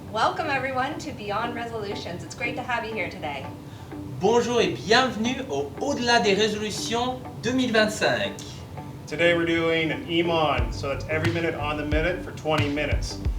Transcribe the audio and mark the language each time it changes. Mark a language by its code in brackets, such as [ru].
[en] Welcome everyone to Beyond Resolutions. It's great to have you here today. [fr] Bonjour et bienvenue au Au-delà des résolutions 2025. [en] Today we're doing an EMON, so that's every minute on the minute for 20 minutes.